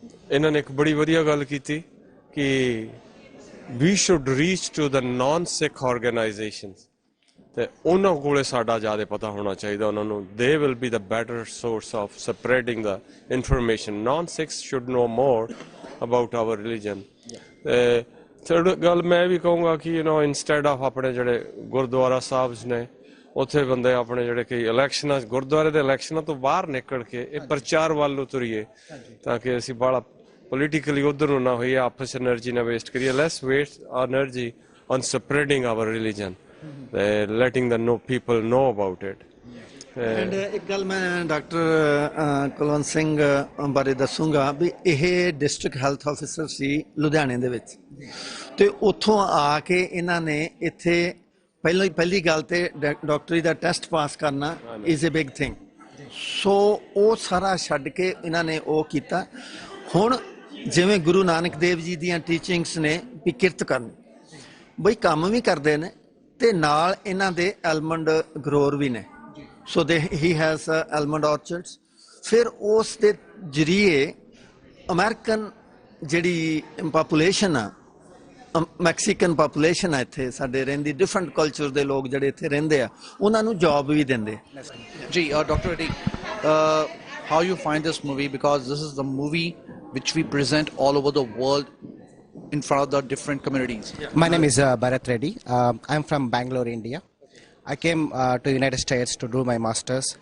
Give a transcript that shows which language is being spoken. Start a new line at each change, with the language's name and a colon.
Punjabi: ਇਹਨਾਂ ਨੇ ਇੱਕ ਬੜੀ ਵਧੀਆ ਗੱਲ ਕੀਤੀ ਕਿ
English: we should reach to the non-Sikh organizations.
Punjabi: ਤੇ ਉਹਨਾਂ ਕੋਲੇ ਸਾਡਾ ਜ਼ਿਆਦਾ ਪਤਾ ਹੋਣਾ ਚਾਹੀਦਾ ਉਹਨਾਂ ਨੂੰ.
English: They will be the better source of spreading the information. Non-Sikhs should know more about our religion.
Punjabi: Third ਗੱਲ ਮੈਂ ਵੀ ਕਹੂੰਗਾ ਕਿ
English: instead of
Punjabi: ਆਪਣੇ ਜਿਹੜੇ ਗੁਰਦੁਆਰਾ ਸਾਹਿਬ ਨੇ ਉੱਥੇ ਬੰਦੇ ਆਪਣੇ ਜਿਹੜੇ ਕਿ ਇਲੈਕਸ਼ਨਾਂ ਗੁਰਦੁਆਰੇ ਦੇ ਇਲੈਕਸ਼ਨਾਂ ਤੋਂ ਬਾਹਰ ਨਿਕਲ ਕੇ ਇਹ ਪ੍ਰਚਾਰ ਵੱਲ ਨੂੰ ਤੁਰੀਏ ਤਾਂ ਕਿ ਅਸੀਂ ਬਾਹਲਾ politically ਉੱਧਰ ਨੂੰ ਨਾ ਹੋਈਏ, ਆਪਸ ਐਨਰਜੀ ਨਾ ਵੇਸਟ ਕਰੀਏ.
English: Let's waste energy on spreading our religion, letting the people know about it.
Punjabi: And ਇੱਕ ਗੱਲ ਮੈਂ ਡਾਕਟਰ ਕੁਲਵੰਤ ਸਿੰਘ ਬਾਰੇ ਦੱਸੂਗਾ ਵੀ ਇਹ ਡਿਸਟ੍ਰਿਕਟ ਹੈਲਥ ਆਫਿਸਰ ਸੀ ਲੁਧਿਆਣੇ ਦੇ ਵਿੱਚ, ਤੇ ਉੱਥੋਂ ਆ ਕੇ ਇਹਨਾਂ ਨੇ ਇੱਥੇ ਪਹਿਲੀ ਗੱਲ ਤੇ ਡਾਕਟਰੀ ਦਾ ਟੈਸਟ ਪਾਸ ਕਰਨਾ
English: Is a big thing.
Punjabi: ਸੋ ਉਹ ਸਾਰਾ ਛੱਡ ਕੇ ਇਹਨਾਂ ਨੇ ਉਹ ਕੀਤਾ. ਹੁਣ ਜਿਵੇਂ ਗੁਰੂ ਨਾਨਕ ਦੇਵ ਜੀ ਦੀਆਂ ਟੀਚਿੰਗਸ ਨੇ ਵੀ ਕਿਰਤ ਕਰਨੀ, ਬਈ ਕੰਮ ਵੀ ਕਰਦੇ ਨੇ ਤੇ ਨਾਲ ਇਹਨਾਂ ਦੇ ਐਲਮੰਡ ਗਰੋਰ ਵੀ ਨੇ.
English: So he has almond orchards.
Punjabi: ਫਿਰ ਉਸ ਦੇ ਜਰੀਏ ਅਮਰੀਕਨ ਜਿਹੜੀ ਪਾਪੂਲੇਸ਼ਨ ਆ, ਮੈਕਸੀਕਨ ਪਾਪੂਲੇਸ਼ਨ ਆ ਇੱਥੇ ਸਾਡੇ ਰਹਿੰਦੀ, ਡਿਫਰੈਂਟ ਕਲਚਰ ਦੇ ਲੋਕ ਜਿਹੜੇ ਇੱਥੇ ਰਹਿੰਦੇ ਆ, ਉਹਨਾਂ ਨੂੰ ਜੌਬ ਵੀ ਦਿੰਦੇ.
English: ਜੀ doctor Reddy, how you find this movie, because this is the movie which we present all over the world in front of the different communities. My name is Bharat Reddy. I'm from Bangalore, India. I came to United States to do my master's.